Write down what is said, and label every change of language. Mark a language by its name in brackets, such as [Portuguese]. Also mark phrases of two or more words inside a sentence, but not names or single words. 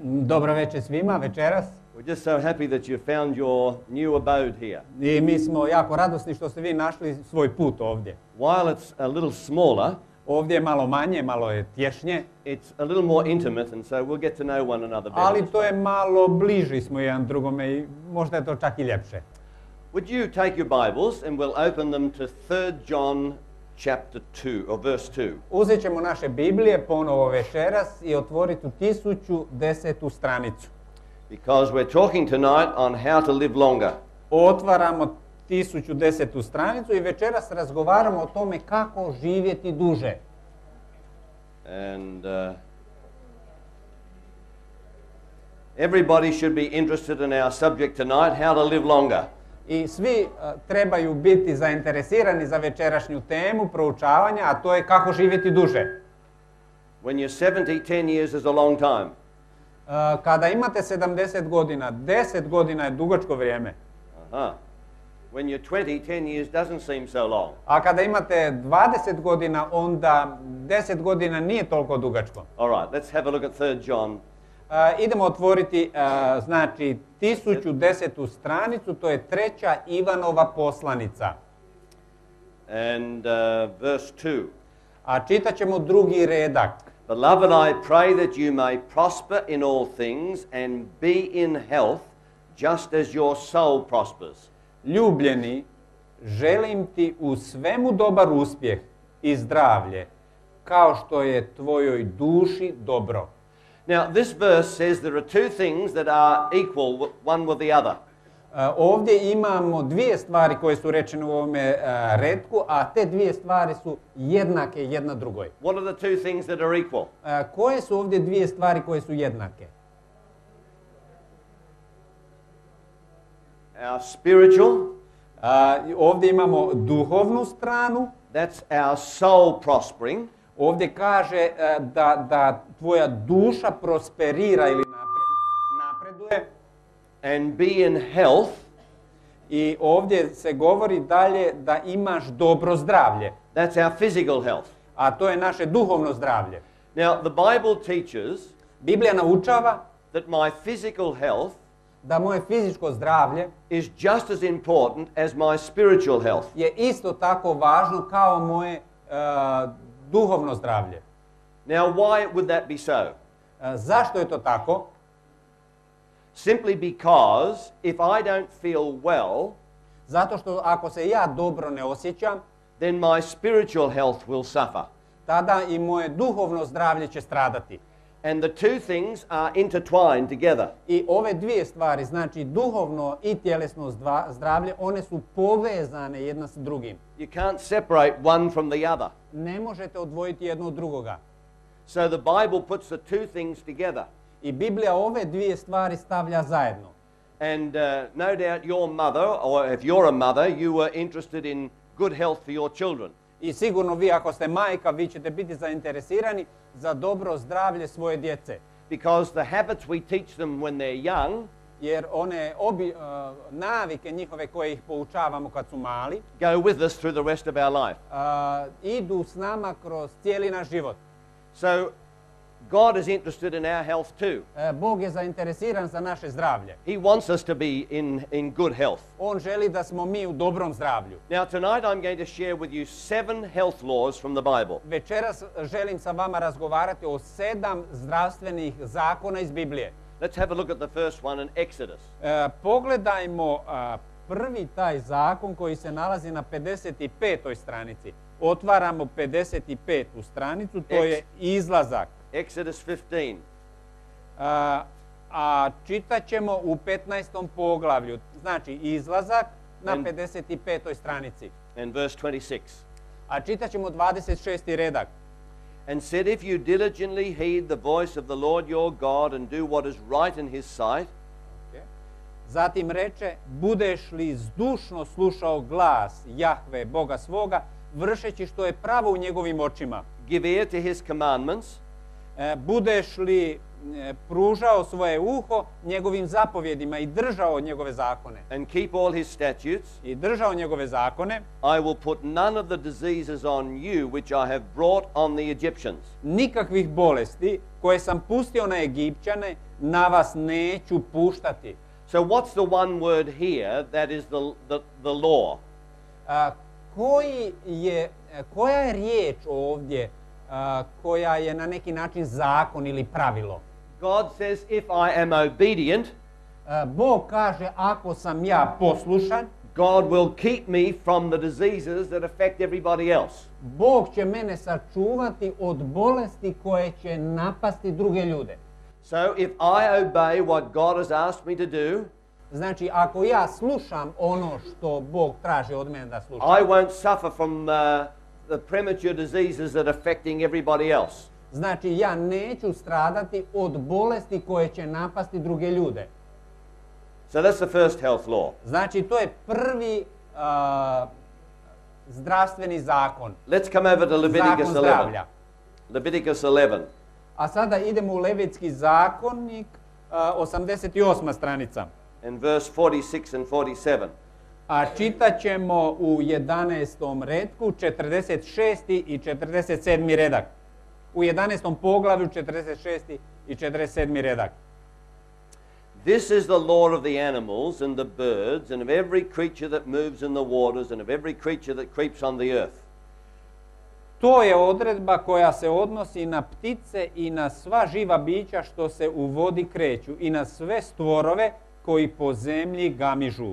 [Croatian] Dobro večer svima, večeras. [English] We're just so happy that you found your new abode here. [Croatian] I mi smo jako radosni što ste vi našli svoj put ovdje. [English] While it's a little smaller, [Croatian] Ovdje je malo manje, malo je tješnje, [English] it's a little more intimate, and so we'll get to know one another better. [Croatian] ali to je malo bliži smo jedan drugome i možda je to čak i ljepše. [English] Would you take your Bibles and we'll open them to 3 John chapter 2 or verse 2. [Croatian] Uzet ćemo naše Biblije ponovo večeras i otvoriti 1010. stranicu. [English] Because we're talking tonight on how to live longer. [Croatian] Otvaramo 1010. stranicu i večeras razgovaramo o tome kako živjeti duže. [English] And everybody should be interested in our subject tonight, how to live longer. [Croatian] I svi trebaju biti zainteresirani za večerašnju temu proučavanja, a to je kako živjeti duže. [English] When you're 70, 10 years is a long time. [Croatian] Kada imate 70 godina, 10 godina je dugačko vrijeme. Aha. [English] When you're 20, 10 years doesn't seem so long. [Croatian] A kada imate 20 godina, onda 10 godina nije toliko dugačko. [English] All right, let's have a look at 3 John. [Croatian] Idemo otvoriti, znači, 1010. stranicu, to je 3. Ivanova poslanica. [English] And verse 2. [Croatian] A čitat ćemo drugi redak. [English] Beloved, I pray that you may prosper in all things and be in health, just as your soul prospers. [Croatian] Ljubljeni, želim ti u svemu dobar uspjeh i zdravlje, kao što je tvojoj duši dobro. [English] Now, this verse says there are two things that are equal, one with the other. [Croatian] Ovdje imamo dvije stvari koje su rečene u ovome retku, a te dvije stvari su jednake jedna drugoj. [English] What are the two things that are equal? [Croatian] Koje su ovdje dvije stvari koje su jednake? [English] Our spiritual, [Croatian] Ovdje imamo duhovnu stranu. [English] that's our soul prospering. [Croatian] Ovdje kaže da tvoja duša prosperira ili napreduje. [English] And be in health, [Croatian] I ovdje se govori dalje da imaš dobro zdravlje. [English] that's our physical health. [Croatian] A to je naše duhovno zdravlje. [English] Now, the Bible teaches [Croatian] Biblija naučava [English] that my physical health [Croatian] da moje fizičko zdravlje [English] is just as important as my spiritual health. [Croatian] je isto tako važno kao moje duhovno zdravlje. [English] Now, why would that be so? [Croatian] Zašto je to tako? [English] Simply because if I don't feel well, [Croatian] Zato što ako se ja dobro ne osjećam, [English] then my spiritual health will suffer. [Croatian] tada i moje duhovno zdravlje će stradati. [English] And the two things are intertwined together. [Croatian] I ove dvije stvari, znači duhovno i tjelesno zdravlje, one su povezane jedna s drugim. [English] You can't separate one from the other. [Croatian] Ne možete odvojiti jedno od drugoga. [English] So the Bible puts the two things together. [Croatian] I Biblija ove dvije stvari stavlja zajedno. [English] And no doubt your mother, or if you're a mother, you were interested in good health for your children. [Croatian] I sigurno vi ako ste majka, vi ćete biti zainteresirani za dobro zdravlje svoje djece. [English] Because the habits we teach them when they're young [Croatian] Jer one navike njihove koje ih poučavamo kad su mali, [English] go with us through the rest of our life. [Croatian] idu s nama kroz cijeli naš život. [English] So God is interested in our health too. [Croatian] Bog je zainteresiran za naše zdravlje. [English] He wants us to be in good health. [Croatian] On želi da smo mi u dobrom zdravlju. [English] Now tonight I'm going to share with you 7 health laws from the Bible. [Croatian] Večeras želim sa vama razgovarati o 7 zdravstvenih zakona iz Biblije. [English] Let's have a look at the first one in Exodus. [Croatian] Pogledajmo prvi taj zakon koji se nalazi na 55. stranici. Otvaramo 55. stranicu, to je izlazak. [English] Exodus 15. [Croatian] A čitat ćemo u 15. poglavlju. Znači izlazak na 55. stranici. [English] And verse 26. [Croatian] A čitat ćemo 26. redak. [English] And said, if you diligently heed the voice of the Lord your God and do what is right in his sight. [Croatian] Zatim reče, budeš li zdušno slušao glas Jahve, Boga svoga, vršeći što je pravo u njegovim očima. [English] Give ear to his commandments. [Croatian] Budeš li pružao svoje uho njegovim zapovjedima i držao njegove zakone. [English] And keep all his statutes. [Croatian] I držao njegove zakone. [English] I will put none of the diseases on you which I have brought on the Egyptians. [Croatian] Nikakvih bolesti koje sam pustio na Egipćane na vas neću puštati. [English] So what's the one word here that is the law? [Croatian] Koja je riječ ovdje koja je na neki način zakon ili pravilo? [English] God says, if I am obedient, [Croatian] Bog kaže, ako sam ja poslušan, [English] God will keep me from the diseases that affect everybody else. [Croatian] Bog će mene sačuvati od bolesti koje će napasti druge ljude. [English] So if I obey what God has asked me to do, [Croatian] Znači, ako ja slušam ono što Bog traži od mene da slušam, [English] I won't suffer from the premature diseases that are affecting everybody else. [Croatian] znači ja neću stradati od bolesti koje će napasti druge ljude. [English] So that's the first health law. [Croatian] Znači, to je prvi zdravstveni zakon. [English] Let's come over to Leviticus [Croatian] Zakon 11. zdravlja. [English] Leviticus 11. [Croatian] A sada idemo u Levitski zakonik, 88. stranica. [English] And verse 46 and 47. [Croatian] A čitat ćemo u 11. retku 46. i 47. redak. U 11. poglavlju 46. i 47. redak. [English] This is the law of the animals and the birds and of every creature that moves in the waters and of every creature that creeps on the earth. [Croatian] To je odredba koja se odnosi na ptice i na sva živa bića što se u vodi kreću i na sve stvorove koji po zemlji gamižu.